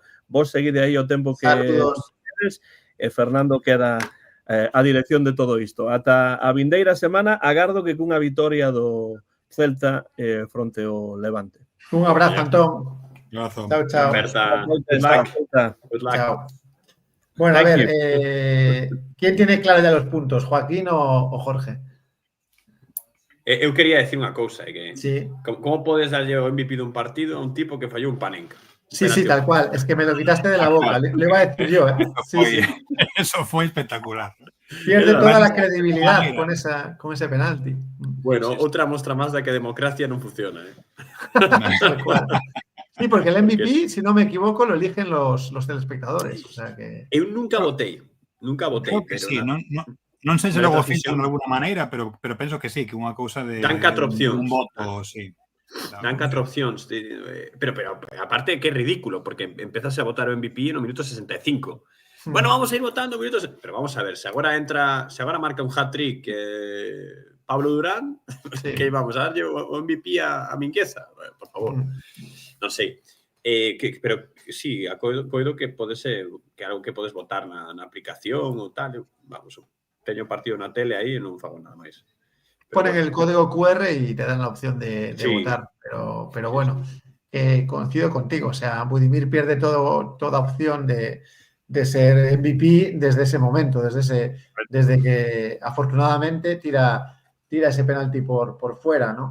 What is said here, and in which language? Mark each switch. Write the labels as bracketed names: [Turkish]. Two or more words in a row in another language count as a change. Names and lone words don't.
[Galician] Vos seguide aí o tempo que tedes, e Fernando queda a dirección de todo isto. Ata a vindeira semana, agardo que cunha vitoria do Celta fronte ao Levante. Un abrazo, Antón. Chao. Chao. [Spanish] Bueno, a ver, ¿quién tiene claro ya los puntos, Joaquín o Jorge? [Galician] Eu quería decir unha cousa, que sí. Como podes darlle o MVP dun partido a un tipo que fallou un Panenka? [Spanish] Sí, tal cual. Es que me lo quitaste de la boca. Lo iba a decir yo, ¿eh? Eso fue espectacular. Pierde toda la credibilidad con ese penalti. [Galician] Bueno, outra mostra máis da que a democracia non funciona, ¿eh? [Spanish] Tal cual. Sí, porque el MVP, si no me equivoco, lo eligen los telespectadores. O sea que... [Galician] Eu nunca votei. Creo que sí, non sei se logo fixo de alguna maneira, pero penso que sí, que unha cousa de... Dan 4 opcións. Un voto, sí. Dan 4 opcións. Pero aparte que é ridículo, porque empezase a votar o MVP no minuto 65. [Spanish] Bueno, vamos a ir votando minutos... Pero vamos a ver, [Galician] se agora marca un hat-trick Pablo Durán, sí. Que vamos a darlle o MVP a Mingueza. Por favor. Non sei. Pero sí, coido que pode ser que algo que podes votar na aplicación ou tal. Vamos, teño partido na tele aí e non fago nada máis. [Spanish] Ponen el código QR y te dan la opción de votar. Pero bueno, coincido contigo. O sea, Budimir pierde toda opción de ser MVP desde ese momento, desde que afortunadamente tira tira ese penalti por fuera, ¿no?